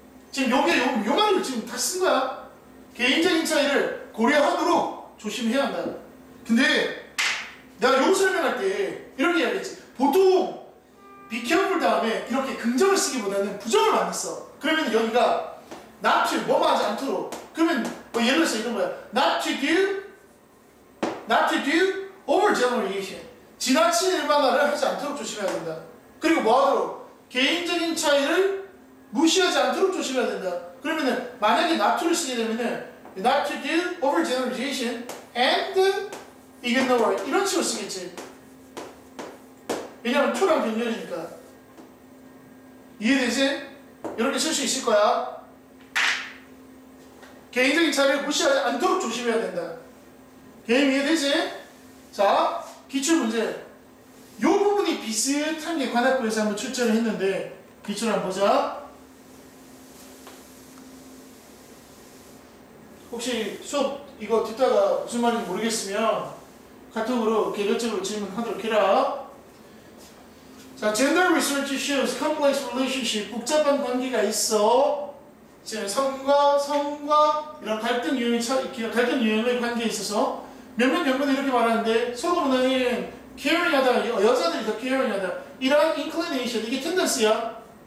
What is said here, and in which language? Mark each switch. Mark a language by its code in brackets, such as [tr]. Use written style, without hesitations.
[ko] 지금 요 말을 지금 다 쓴 거야. 개인적인 차이를 고려하도록 조심해야 한다. 근데 내가 요 설명할 때 이렇게 이야기했지. 보통 be careful 다음에 이렇게 긍정을 쓰기보다는 부정을 많이 써. 그러면 여기가 not to, 뭐뭐 하지 않도록. 그러면 뭐 예를 들어서 이런 거야. [en] not to do overgeneralization. [ko] 지나친 일반화를 하지 않도록 조심해야 된다. 그리고 뭐 하도록? 개인적인 차이를 무시하지 않도록 조심해야 된다. 그러면은 만약에 not to를 쓰게 되면은 [en] not to do overgeneralization and ignore [ko] 이런 식으로 쓰겠지. 왜냐면 to랑 병렬이니까. 이해되지? 이렇게 쓸 수 있을 거야. 개인적인 차이를 무시하지 않도록 조심해야 된다. 게임 이해되지? 자, 기출문제. 이 부분이 비슷한 게 관악구에서 한번 출제를 했는데 기출 한번 보자. 혹시 수업 이거 듣다가 무슨 말인지 모르겠으면 카톡으로 개별적으로 질문하도록 해라. [en] 자, gender research shows complex relationship. [ko] 복잡한 관계가 있어. 지금 성과 이런 갈등 유형의 관계에 있어서 몇몇 연구는 이렇게 말하는데 서로 문화는 caring하다, 여자들이 더 caring하다. 이러한 inclination, 이게 tendency야.